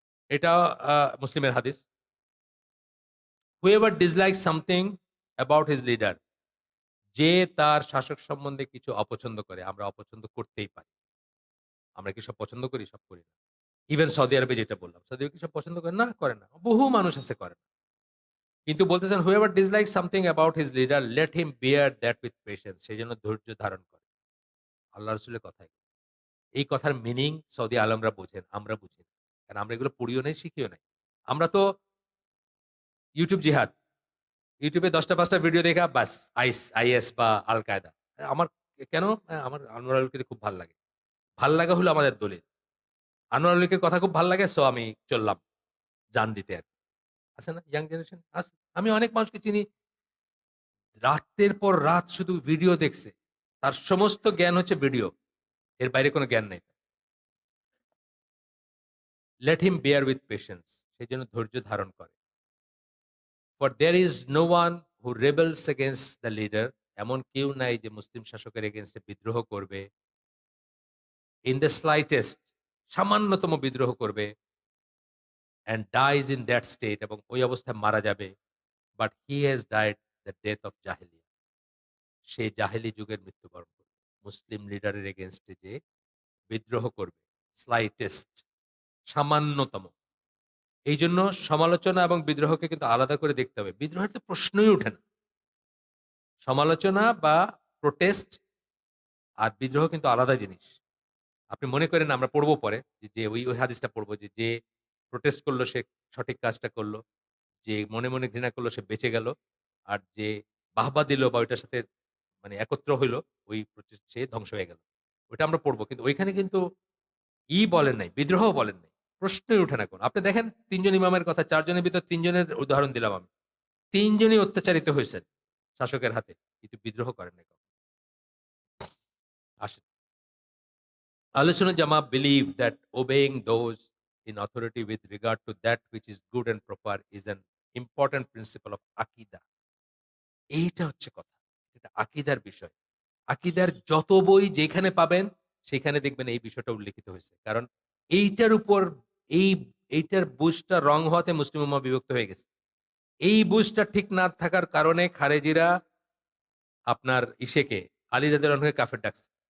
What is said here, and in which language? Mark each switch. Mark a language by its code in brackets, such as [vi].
[bn] এটা মুসলিমের হাদিস। [en] Whoever dislikes something about his leader, [bn] যে তার শাসক সম্বন্ধে কিছু অপছন্দ করে, আমরা অপছন্দ করতেই পারি। আমরা কি সব পছন্দ করি? সব করি না। ইভেন সৌদি আরবে যেটা বললাম। সৌদি আরবে কি সব পছন্দ করে? না, করে না। বহু মানুষ আছে করে না। কিন্তু বলতেছেন, [en] "Whoever dislikes something about his leader, let him bear that with patience." [bn] সেজন্য ধৈর্য ধারণ করে। আল্লাহ রাসূলের কথা এগুলো। এই কথার মিনিং সৌদি আলেমরা বোঝেন, আমরা বুঝি না। কারণ আমরা এগুলো পড়িও নাই, শিখিও নাই। আমরা তো YouTube জিহাদ। YouTube এ ১০ টা ৫ টা ভিডিও দেখা বাস IS বা আল কায়দা। আমার কেন? আমার আনোয়ার আলীকে খুব ভাল লাগে। ভাল লাগা হলো আমাদের দলিল। আনোয়ার আলীকের কথা খুব ভাল লাগে, সো আমি চললাম জান দিতে আরকি। আছে না? ইয়াং জেনারেশন আছে। আমি অনেক মানুষকে চিনি রাতের পর রাত শুধু ভিডিও দেখছে। তার সমস্ত জ্ঞান হচ্ছে ভিডিও। এর বাইরে কোন জ্ঞান নাই। [en] Let him bear with patience. [bn] সেজন্য ধৈর্য ধারণ করে। [en] For there is no one who rebels against the leader. [bn] এমন কেউ নাই যে মুসলিম শাসকের এগেইনস্ট এ বিদ্রোহ করবে। [en] In the slightest [bn] সামান্যতম বিদ্রোহ করবে [en] and dies in that state [bn] এবং ওই অবস্থায় মারা যাবে। [en] But he has died the death of জাহেলিয়া। [bn] সে জাহেলি যুগের মৃত্যুবরণ করবে। মুসলিম লিডারের এগেইনস্ট এ যে বিদ্রোহ করবে। স্লাইটেস্ট সামান্যতম। এইজন্য সমালোচনা এবং বিদ্রোহকে কিন্তু আলাদা করে দেখতে হবে। বিদ্রোহের তো প্রশ্নই ওঠে না। সমালোচনা বা প্রোটেস্ট আর বিদ্রোহ কিন্তু আলাদা জিনিস। আপনি মনে করেন আমরা পড়ব পরে যে ওই হাদিসটা পড়ব যে প্রোটেস্ট করলো সে সঠিক কাজটা করল। যে মনে ঘৃণা করলো সে বেঁচে গেল। আর যে বাহবা দিল বা ওইটার সাথে মানে একত্র হইল ওই প্রোটেস্ট সে ধ্বংস হয়ে গেল। ওইটা আমরা পড়ব। কিন্তু ওইখানে কিন্তু বলেন নাই, বিদ্রোহও বলেন নাই। প্রশ্নই উঠে না কোন। আপনি দেখেন ৩ জন ইমামের কথা ৪ জনের ভিতর ৩ জনের উদাহরণ দিলাম আমি। ৩ জনই অত্যাচারিত হইছেন শাসকের হাতে। কিন্তু বিদ্রোহ করেন নাই কখনো। আসেন। [en] Ahlul Sunnah Jamaat believe that obeying those in authority with regard to that which is good and proper is an important principle of আকিদা। [bn] এইটা হচ্ছে কথা। এটা আকিদার বিষয়। আকিদার যত বই যেখানে পাবেন সেখানে দেখবেন এই বিষয়টা উল্লেখিত হয়েছে। কারণ এইটার উপর এই এইটার বুঝটা রং হওয়াতে মুসলিম উম্মাহ বিভক্ত হয়ে গেছে। এই বুঝটা ঠিক না থাকার কারণে খারেজিরা আপনার ইসেকে আলী রাদিয়াল্লাহু আনহুকে কাফের ডাকছে।